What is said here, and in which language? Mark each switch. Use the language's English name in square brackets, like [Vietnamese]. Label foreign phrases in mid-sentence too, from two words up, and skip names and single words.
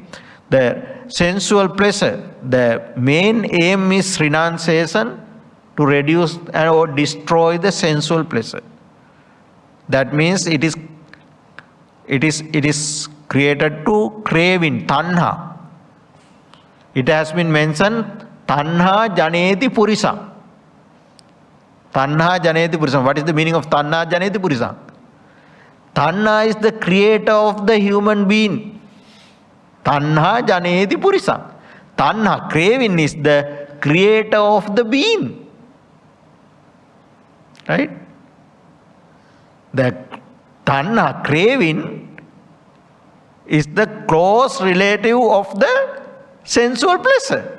[English] The sensual pleasure, the main aim is renunciation, to reduce or destroy the sensual pleasure. That means it is created to craving, tanha. It has been mentioned, [Pali] tanha janeti purisa. Tanha janeti purisa. [English] What is the meaning of [Pali] tanha janeti purisa? [English] Tanha is the creator of the human being. [Pali] Tanha janeti purisa. [English] Tanha, craving, is the creator of the being. Right? The tanha, craving, is the close relative of the sensual pleasure.